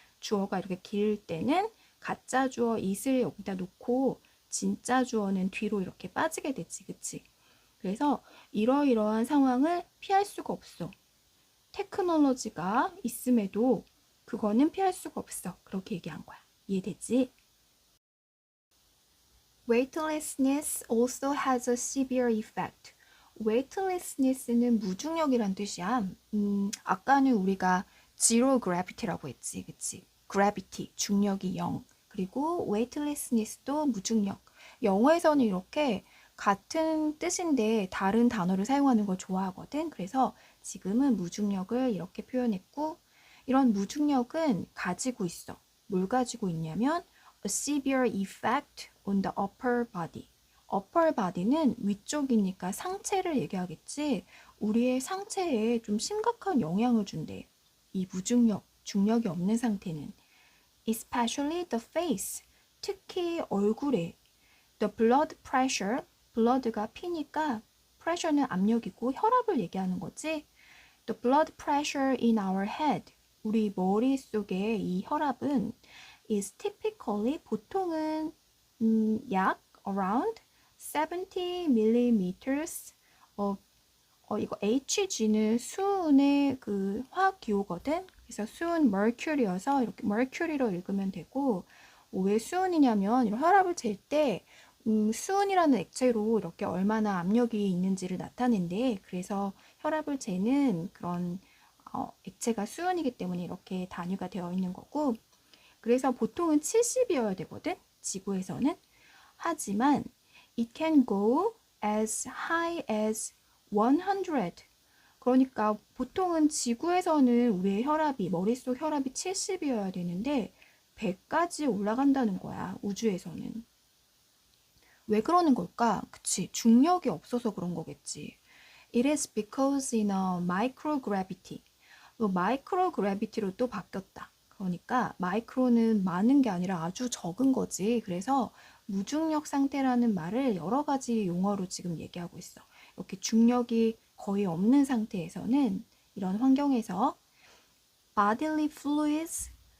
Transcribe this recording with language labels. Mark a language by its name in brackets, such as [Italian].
[Korean] 주어가 이렇게 길 때는 가짜 주어 it을 여기다 놓고 진짜 주어는 뒤로 이렇게 빠지게 되지. 그치? 그래서 이러이러한 상황을 피할 수가 없어. 테크놀로지가 있음에도 그거는 피할 수가 없어. 그렇게 얘기한 거야. 이해되지? Weightlessness also has a severe effect. weightlessness는 무중력이란 뜻이야. 아까는 우리가 zero gravity라고 했지, 그치? gravity, 중력이 0. 그리고 weightlessness도 무중력. 영어에서는 이렇게 같은 뜻인데 다른 단어를 사용하는 걸 좋아하거든. 그래서 지금은 무중력을 이렇게 표현했고, 이런 무중력은 가지고 있어. 뭘 가지고 있냐면 [English] a severe effect on the upper body. [Korean] upper body는 위쪽이니까 상체를 얘기하겠지. 우리의 상체에 좀 심각한 영향을 준대. 이 무중력, 중력이 없는 상태는. [English] especially the face. [Korean] 특히 얼굴에. [English] the blood pressure. [Korean] blood가 피니까 pressure는 압력이고 혈압을 얘기하는 거지. [English] the blood pressure in our head. [Korean] 우리 머릿속의 이 혈압은 [English] is typically [Korean] 보통은 약 [English] around 70 millimeters of [Korean] 이거 Hg는 수은의 그 화학 기호거든. 그래서 수은 mercury여서 이렇게 mercury로 읽으면 되고 왜 수은이냐면 이런 혈압을 잴 때 수은이라는 액체로 이렇게 얼마나 압력이 있는지를 나타낸대. 그래서 혈압을 재는 그런 액체가 수은이기 때문에 이렇게 단위가 되어 있는 거고 그래서 보통은 70이어야 되거든, 지구에서는. 하지만 [English] it can go as high as 100. [Korean] 그러니까 보통은 지구에서는 우리의 혈압이, 머릿속 혈압이 70이어야 되는데 100까지 올라간다는 거야, 우주에서는. 왜 그러는 걸까? 그치, 중력이 없어서 그런 거겠지. [English] It is because in a microgravity. [Korean] 마이크로그래비티로 또 바뀌었다. 그러니까 마이크로는 많은 게 아니라 아주 적은 거지. 그래서 무중력 상태라는 말을 여러 가지 용어로 지금 얘기하고 있어. 이렇게 중력이 거의 없는 상태에서는 이런 환경에서 [English] bodily fluids